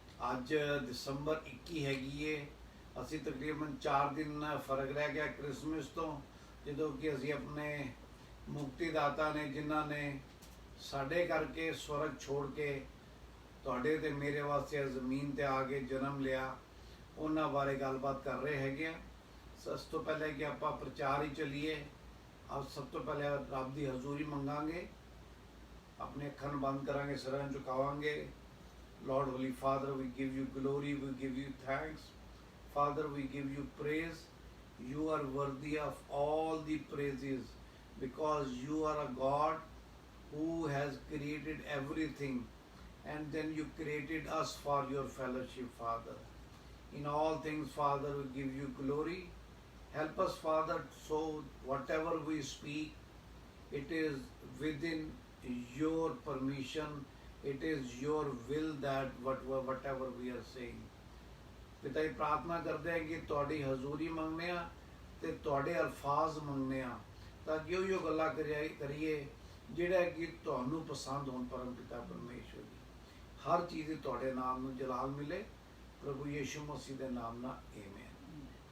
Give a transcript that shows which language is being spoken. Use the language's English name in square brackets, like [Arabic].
[Punjabi] ਅੱਜ ਦਸੰਬਰ 21 ਹੈਗੀ ਏ। ਅਸੀਂ ਤਕਰੀਬਨ 4 ਦਿਨ ਫਰਕ ਰਹਿ ਗਿਆ ਕ੍ਰਿਸਮਸ ਤੋਂ, ਜਦੋਂ ਕਿ ਅਸੀਂ ਆਪਣੇ ਮੁਕਤੀਦਾਤਾ ਨੇ ਜਿਨ੍ਹਾਂ ਨੇ ਸਾਡੇ ਕਰਕੇ ਸਵਰਗ ਛੋੜ ਕੇ ਤੁਹਾਡੇ ਤੇ ਮੇਰੇ ਵਾਸਤੇ ਜ਼ਮੀਨ ਤੇ ਆ ਕੇ ਜਨਮ ਲਿਆ, ਉਹਨਾਂ ਬਾਰੇ ਗੱਲਬਾਤ ਕਰ ਰਹੇ ਹੈਗੇ ਆ। ਸਭ ਤੋਂ ਪਹਿਲੇ ਕਿ ਆਪਾਂ ਪ੍ਰਚਾਰ ਹੀ ਚਲੀਏ। ਆਪ ਸਭ ਤੋਂ ਪਹਿਲੇ ਰੱਬ ਦੀ ਹਜ਼ੂਰੀ ਮੰਗਾਂਗੇ, ਆਪਣੇ ਅੱਖਾਂ ਨੂੰ ਬੰਦ ਕਰਾਂਗੇ, ਸਿਰਾਂ ਝੁਕਾਵਾਂਗੇ। [English] Lord, Holy Father, we give you glory, we give you thanks. Father, we give you praise. You are worthy of all the praises because you are a God who has created everything, and then you created us for your fellowship, Father. In all things, Father, we give you glory. Help us, Father, so whatever we speak, it is within your permission, it is your will that whatever we are saying. [Punjabi] ਪਿਤਾ ਜੀ ਪ੍ਰਾਰਥਨਾ ਕਰਦੇ ਹਾਂ ਕਿ ਤੁਹਾਡੀ ਹਜ਼ੂਰੀ ਮੰਗਦੇ ਹਾਂ ਤੇ ਤੁਹਾਡੇ ਅਲਫਾਜ਼ ਮੰਗਦੇ ਹਾਂ, ਤਾਂ ਕਿ ਉਹ ਗੱਲਾਂ ਕਰੀਏ ਜਿਹੜਾ ਕਿ ਤੁਹਾਨੂੰ ਪਸੰਦ ਹੋਣ। ਪਰਮ ਪਿਤਾ ਪਰਮੇਸ਼ਵਰ ਜੀ, ਹਰ ਚੀਜ਼ ਤੁਹਾਡੇ ਨਾਮ ਨੂੰ ਜਲਾਲ ਮਿਲੇ, ਪ੍ਰਭੂ ਯਿਸੂ ਮਸੀਹ ਦੇ ਨਾਮ ਨਾਲ ਆਮੀਨ।